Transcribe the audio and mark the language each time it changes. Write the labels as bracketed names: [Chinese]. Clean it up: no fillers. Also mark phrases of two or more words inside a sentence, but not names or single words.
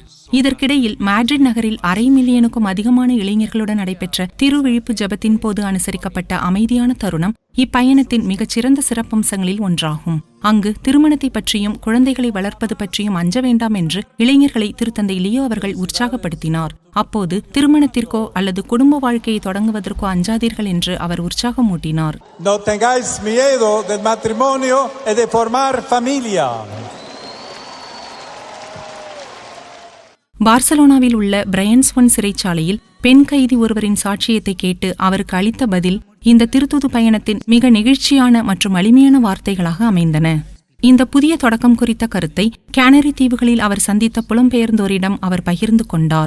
[Tamil] இதற்கிடையில் மேட்ரிட் நகரில் 1/2 மில்லியனுக்கும் அதிகமான இளைஞர்களுடன் நடைபெற்ற திருவிழிப்பு ஜெபத்தின் போது அனுசரிக்கப்பட்ட அமைதியான தருணம் இப்பயணத்தின் மிகச்சிறந்த சிறப்பம்சங்களில் ஒன்றாகும். அங்கு திருமணத்தை பற்றியும் குழந்தைகளை வளர்ப்பது பற்றியும் அஞ்ச வேண்டாம் என்று இளைஞர்களை திருத்தந்தை லியோ அவர்கள் உற்சாகப்படுத்தினார். அப்போது திருமணத்திற்கோ அல்லது குடும்ப வாழ்க்கையை தொடங்குவதற்கோ அஞ்சாதீர்கள் என்று அவர் உற்சாகமூட்டினார். [Spanish] No tengáis miedo del matrimonio y de formar familia. [Tamil] பார்சலோனாவில் உள்ள பிரையன்ஸ்ஒன் சிறைச்சாலையில் பெண் கைதி ஒருவரின் சாட்சியத்தை கேட்டு அவருக்கு அளித்த பதில் இந்த திருத்தூது பயணத்தின் மிக நெகிழ்ச்சியான மற்றும் வலிமையான வார்த்தைகளாக அமைந்தன. இந்த புதிய தொடக்கம் குறித்த கருத்தை கேனரி தீவுகளில் அவர் சந்தித்த புலம்பெயர்ந்தோரிடம் அவர் பகிர்ந்து கொண்டார்.